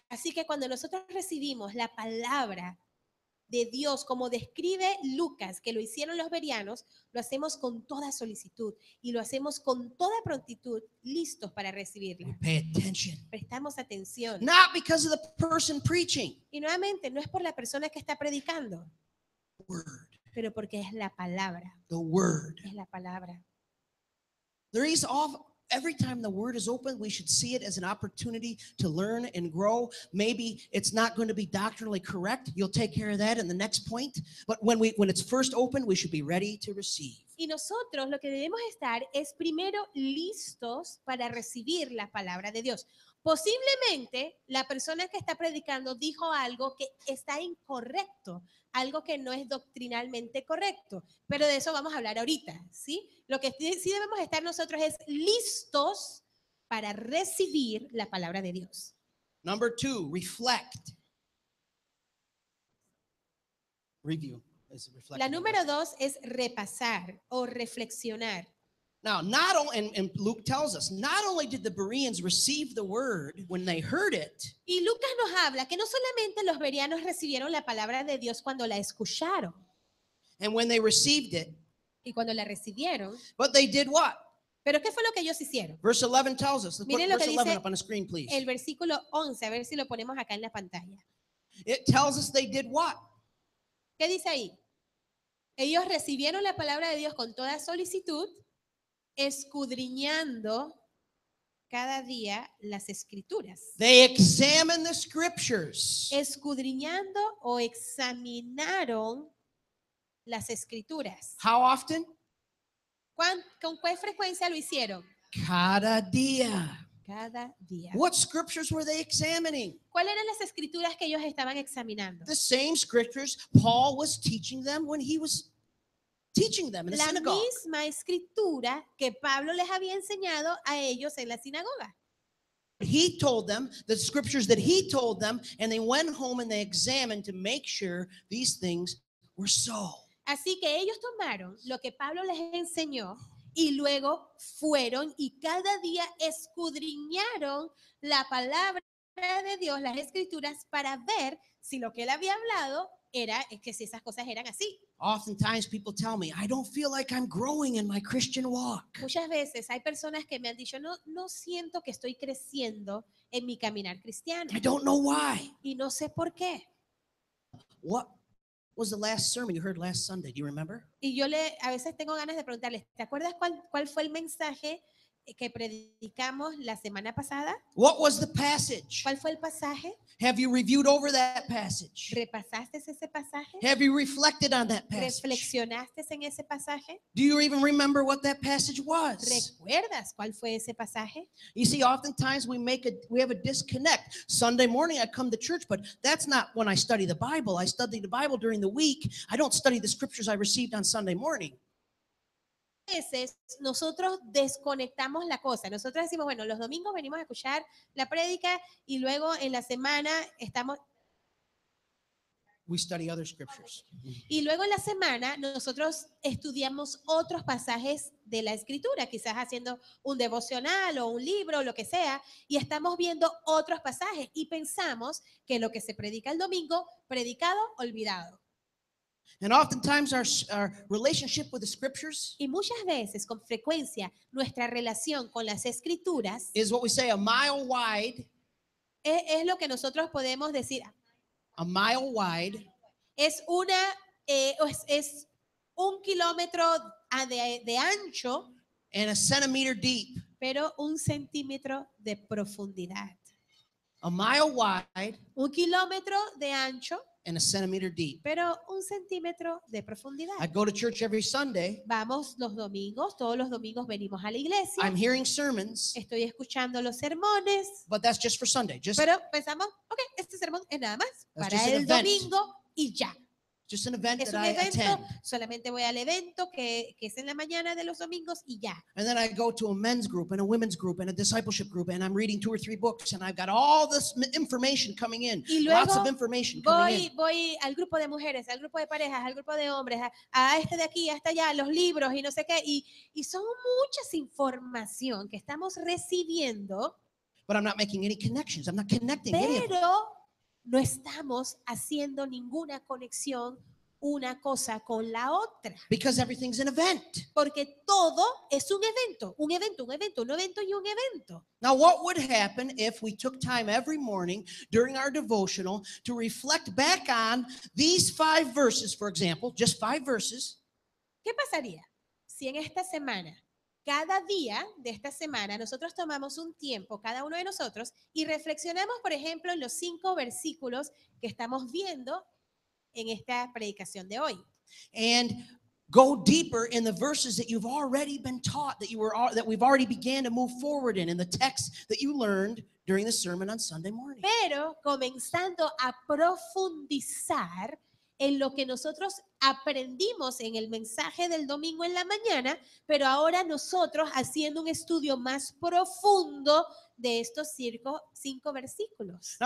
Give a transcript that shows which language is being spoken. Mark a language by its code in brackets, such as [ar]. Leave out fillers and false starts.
[es] Así que cuando nosotros recibimos la palabra de Dios, como describe Lucas, que lo hicieron los bereanos, lo hacemos con toda solicitud y lo hacemos con toda prontitud, listos para [en] We [es] recibirla. [en] pay attention. [es] Prestamos atención. [en] Not because of the person preaching. [es] Y nuevamente, no es por la persona que está predicando, [en] Word. [es] pero porque es la palabra, [en] The word. [es] es la palabra. [en] There is every time the word is open, we should see it as an opportunity to learn and grow. Maybe it's not going to be doctrinally correct. You'll take care of that in the next point. But when it's first open, we should be ready to receive. [es] Y nosotros lo que debemos estar es primero listos para recibir la palabra de Dios. Posiblemente la persona que está predicando dijo algo que está incorrecto, algo que no es doctrinalmente correcto, pero de eso vamos a hablar ahorita, ¿sí? Lo que sí debemos estar nosotros es listos para recibir la palabra de Dios. [en] Number 2, reflect. Review. [es] La número 2 es repasar o reflexionar. [en] Now, and Luke tells us, not only did the Bereans receive the word when they heard it, [es] Y Lucas nos habla que no solamente los bereanos recibieron la palabra de Dios cuando la escucharon [en] and when they received it, [es] y cuando la recibieron, [en] but they did what? [es] pero ¿qué fue lo que ellos hicieron? [en] Verse 11 tells us. Let's put [es] Miren lo [en] verse [es] que [en] 11 [es] dice [en] up on the screen, please. [es] el versículo 11, a ver si lo ponemos acá en la pantalla. [en] It tells us they did what? [es] ¿Qué dice ahí? Ellos recibieron la palabra de Dios con toda solicitud, escudriñando cada día las escrituras. [en] They examined the scriptures. [es] Escudriñando o examinaron las escrituras. [en] How often? [es] ¿Con qué frecuencia lo hicieron? Cada día. Cada día. [en] What scriptures were they examining? [es] ¿Cuáles eran las escrituras que ellos estaban examinando? [en] The same scriptures Paul was teaching them when he was teaching them in the [es] La [en] synagogue. [es] misma escritura que Pablo les había enseñado a ellos en la sinagoga. [en] He told them the scriptures that he told them, and they went home and they examined to make sure these things were so. [es] Así que ellos tomaron lo que Pablo les enseñó y luego fueron y cada día escudriñaron la palabra de Dios, las escrituras, para ver si lo que él había hablado que si esas cosas eran así. [en] Oftentimes people tell me, I don't feel like I'm growing in my Christian walk. [es] Muchas veces hay personas que me han dicho, no siento que estoy creciendo en mi caminar cristiano. [en] I don't know why. [es] Y no sé por qué. [en] What was the last sermon you heard last Sunday? Do you remember? [es] Y a veces tengo ganas de preguntarles, ¿te acuerdas cuál fue el mensaje que predicamos la semana pasada? [en] What was the passage? [es] ¿Cuál fue el pasaje? [en] Have you reviewed over that passage? [es] ¿Repasaste ese pasaje? [en] Have you reflected on that passage? [es] ¿Reflexionaste en ese pasaje? [en] Do you even remember what that passage was? [es] ¿Recuerdas cuál fue ese pasaje? [en] You see, oftentimes we have a disconnect. Sunday morning I come to church, but that's not when I study the Bible. I study the Bible during the week. I don't study the scriptures I received on Sunday morning. [es] A veces nosotros desconectamos la cosa. Nosotros decimos, bueno, los domingos venimos a escuchar la prédica y luego en la semana estamos... [en] we study other scriptures. [es] Y luego en la semana nosotros estudiamos otros pasajes de la escritura, quizás haciendo un devocional o un libro o lo que sea, y estamos viendo otros pasajes y pensamos que lo que se predica el domingo, predicado, olvidado. [en] And oftentimes our relationship with the scriptures [es] Y muchas veces, con frecuencia, nuestra relación con las escrituras [en] is what we say a mile wide, [es] es lo que nosotros podemos decir, [en] a mile wide, [es] es es 1 kilómetro de ancho, [en] and a centimeter deep. [es] pero 1 centímetro de profundidad. [en] A mile wide [es] 1 kilómetro de ancho, [en] and a centimeter deep. [es] pero 1 centímetro de profundidad. [en] I go to church every Sunday. [es] Vamos los domingos, todos los domingos venimos a la iglesia. [en] I'm hearing sermons, [es] Estoy escuchando los sermones, [en] but that's just for Sunday. [es] pero pensamos, ok, este sermón es nada más [en] That's [es] para [en] just an [es] el [en] event. [es] domingo y ya. [en] Just an event [es] Es [en] that [es] un [en] I [es] evento, [en] attend. [es] solamente voy al evento que es en la mañana de los domingos y ya. [en] And then I go to a men's group and a women's group and a discipleship group, and I'm reading 2 or 3 books, and I've got all this information coming in. [es] Y [en] Lots [es] luego [en] of information coming in. [es] Voy al grupo de mujeres, al grupo de parejas, al grupo de hombres, a este de aquí, hasta allá, los libros y no sé qué. Y son muchas información que estamos recibiendo, [en] But I'm not making any connections. I'm not connecting any of them. [es] pero no estamos haciendo ninguna conexión una cosa con la otra. [en] Because everything's an event. [es] Porque todo es un evento, un evento, un evento, un evento y un evento. [en] Now, what would happen if we took time every morning during our devotional to reflect back on these 5 verses, for example, just 5 verses, [es] ¿Qué pasaría si en esta semana, cada día de esta semana, nosotros tomamos un tiempo, cada uno de nosotros, y reflexionamos, por ejemplo, en los 5 versículos que estamos viendo en esta predicación de hoy? [en] and go deeper in the verses that you've already been taught, that we've already began to move forward in the text that you learned during the sermon on Sunday morning. [es] Pero comenzando a profundizar en lo que nosotros aprendimos en el mensaje del domingo en la mañana, pero ahora nosotros haciendo un estudio más profundo de estos 5 versículos.